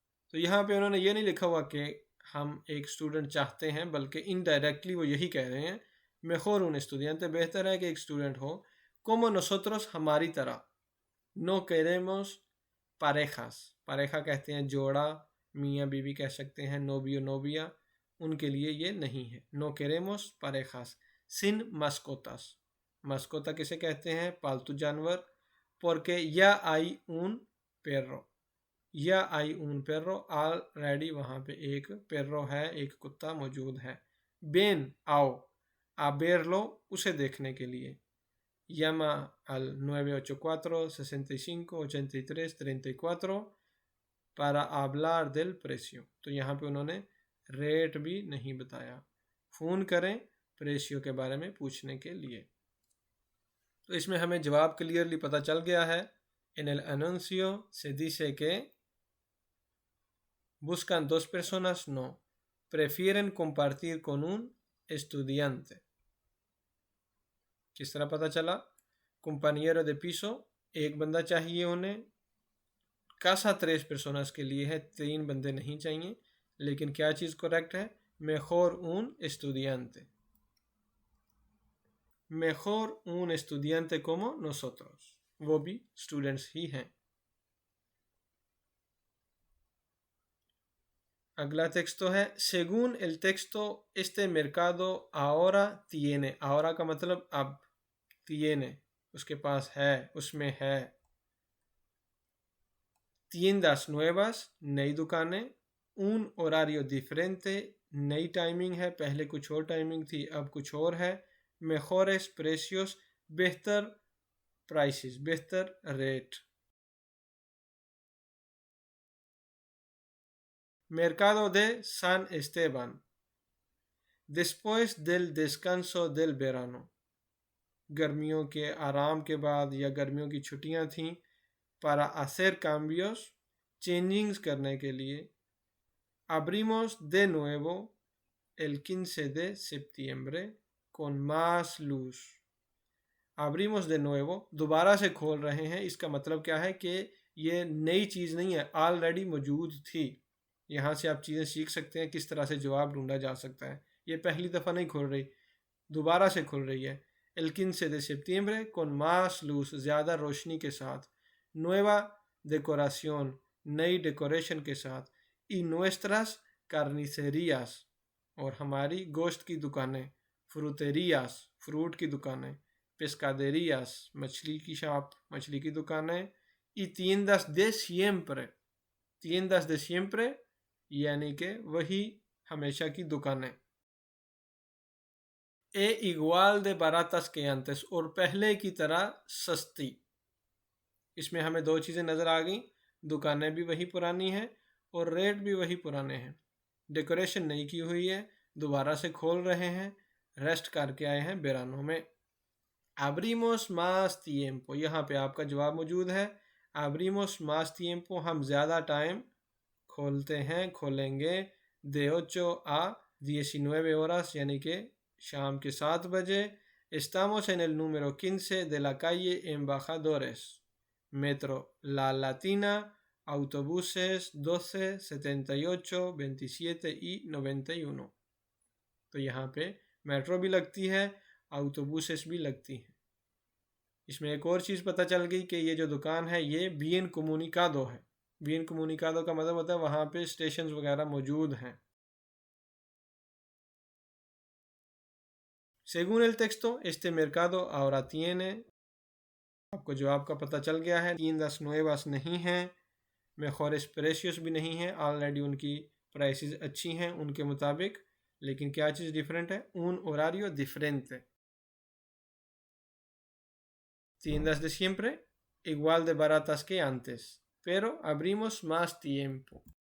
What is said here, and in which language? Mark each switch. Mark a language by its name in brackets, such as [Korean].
[Hindi] तो यहाँ पे उन्होंने ये नहीं लिखा हुआ कि हम एक स्टूडेंट चाहते हैं, बल्कि इनडायरेक्टली वो यही कह रहे हैं [Spanish] mejor un estudiante [Hindi] बेहतर है कि एक स्टूडेंट हो। [Spanish] como nosotros [Hindi] हमारी तरह। [Spanish] no queremos parejas pareja [Hindi] कहते हैं जोड़ा, मियाँ बीवी कह सकते हैं, [Spanish] novio novia, [Hindi] उनके लिए ये नहीं है। [Spanish] no queremos parejas sin mascotas mascota [Hindi] किसे कहते हैं? पालतू जानवर। [Spanish] porque ya hay un perro [Hindi] या आई un perro ऑलरेडी वहाँ पे एक perro है, एक कुत्ता मौजूद है। [Spanish] ven [Hindi] आओ [Spanish] a verlo [Hindi] उसे देखने के लिए। [Spanish] llama al 984 65 83 34 para hablar del precio। [Hindi] तो यहाँ पे उन्होंने रेट भी नहीं बताया। फ़ोन करें प्रेशियो के बारे में पूछने के लिए। तो इसमें हमें जवाब क्लियरली पता चल गया है। [Spanish] en el anuncio se dice que buscan 2 personas, no, prefieren compartir con un estudiante। [Hindi] किस तरह पता चला? [Spanish] compañero de piso [Hindi] एक बंदा चाहिए उन्हें। [Spanish] casa 3 personas [Hindi] के लिए है, 3 बंदे नहीं चाहिए। लेकिन क्या चीज़ करेक्ट है? [Spanish] mejor un estudiante mejor un estudiante como nosotros, [Hindi] वो भी स्टूडेंट्स ही हैं। अगला टेक्स्ट है [Spanish] según el texto este mercado ahora tiene। [Hindi] ahora का मतलब अब, tiene उसके पास है, उसमें है। [Spanish] tiendas nuevas [Hindi] नई दुकानें। [Spanish] un horario diferente [Hindi] नई टाइमिंग है, पहले कुछ और टाइमिंग थी अब कुछ और है। [Spanish] mejores precios [Hindi] बेहतर प्राइसेस, बेहतर rate. [Spanish] Mercado de San Esteban después del descanso del verano [Hindi] गर्मियों के आराम के बाद या गर्मियों की छुट्टियां थीं। [Spanish] para hacer cambios [Hindi] चेंजिंग्स करने के लिए। [Spanish] abrimos de nuevo el 15 de septiembre con más luz। abrimos de nuevo [Hindi] दोबारा से खोल रहे हैं, इसका मतलब क्या है कि ये नई चीज़ नहीं है, ऑलरेडी मौजूद थी। यहाँ से आप चीज़ें सीख सकते हैं किस तरह से जवाब ढूंढा जा सकता है। ये पहली दफ़ा नहीं खुल रही, दोबारा से खुल रही है। [Spanish] el 15 de septiembre con más luz [Hindi] ज़्यादा रोशनी के साथ। [Spanish] nueva decoración [Hindi] नई डेकोरेशन के साथ। [Spanish] y nuestras carnicerías [Hindi] और हमारी गोश्त की दुकानें। fruterías फ्रूट की दुकानें। pescaderías मछली की शॉप, मछली की दुकानें। [Spanish] y tiendas de siempre tiendas de siempre [Hindi] यानी कि वही हमेशा की दुकानें। [Spanish] e igual de baratas que antes [Hindi] और पहले की तरह सस्ती। इसमें हमें दो चीज़ें नज़र आ गई, दुकानें भी वही पुरानी हैं और रेट भी वही पुराने हैं। डेकोरेशन नई की हुई है, दोबारा से खोल रहे हैं, रेस्ट करके आए हैं बेरानो में। [Spanish] abrimos más tiempo, [Hindi] यहाँ पे आपका जवाब मौजूद है। [Spanish] abrimos más tiempo, [Hindi] हम ज़्यादा टाइम खोलते हैं, खोलेंगे। [Spanish] de 8 a 19 horas, [Hindi] यानी कि शाम के 7 बजे। [Spanish] estamos en el número 15 de la calle Embajadores, metro La Latina, autobuses 12, 78, 27 y 91। [Hindi] तो यहाँ पे मेट्रो भी लगती है, autobuses भी लगती हैं। इसमें एक और चीज़ पता चल गई कि ये जो दुकान है ये [Spanish] bien comunicado [Hindi] है। [Spanish] bien comunicado [Hindi] का मतलब होता है वहाँ पे स्टेशंस वगैरह मौजूद हैं। [Spanish] Según el texto, este mercado ahora tiene, [Hindi] आपको जवाब का पता चल गया है, [Spanish] tiendas nuevas [Hindi] नहीं हैं, [Spanish] mejores precios [Hindi] भी नहीं हैं, ऑलरेडी उनकी प्राइसेस अच्छी हैं उनके मुताबिक, लेकिन क्या चीज़ डिफरेंट है, [Spanish] un horario diferente। tiendas de siempre igual de baratas que antes, pero abrimos más tiempo।